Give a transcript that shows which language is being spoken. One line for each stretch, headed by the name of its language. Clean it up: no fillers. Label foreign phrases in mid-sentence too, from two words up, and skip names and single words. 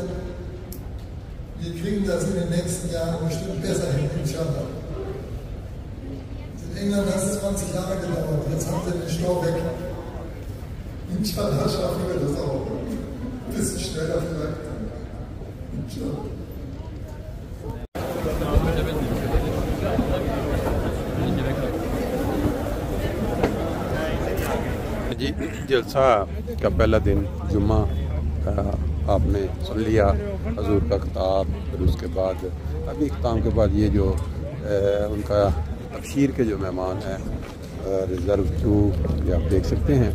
German: Wir kriegen das in den nächsten Jahren bestimmt besser hin, inshallah. In England hat es 20 Jahre gedauert, jetzt haben wir den Stau weg. Inshallah schaffen wir das auch. Ein bisschen schneller vielleicht. Inshallah.
Hindi: जी जलसा का पहला दिन जुम्मा का आपने सुन लिया, हजूर का खिताब, फिर उसके बाद अभी इख्ताम के बाद ये जो उनका तबशीर के जो मेहमान हैं रिज़र्व टू ये आप देख सकते हैं।